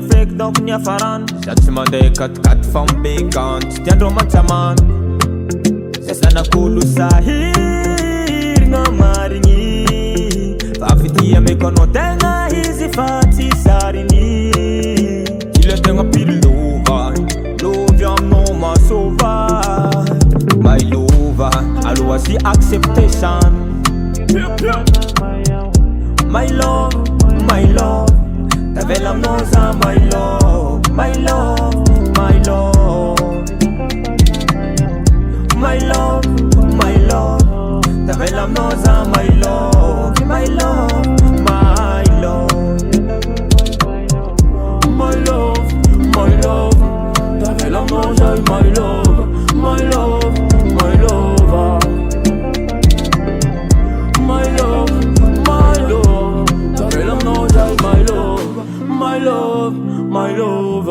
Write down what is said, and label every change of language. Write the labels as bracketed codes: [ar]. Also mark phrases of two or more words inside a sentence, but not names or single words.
[mg] feky donc ny afarany Sady tsy mandeha katikaty fa mibekany Tsy tiandreo mantsamany Zazanak'olo sahirigna marigny Fa fitia meko anao tegna izy fa tsy sariny Ile tegna pilova Lovy aminao masova [en] My lova [mg] Aloha sy acceptation [en] My love [mg] Tavela aminao za [en] my love My love, my love My love, my love [mg] Tavela aminao za [en] my love My love, my love My love, my love [mg] Tavelam noza [en] my love, my love, my love My love, my love [mg] Tavelam noza [en] my love, my love, my love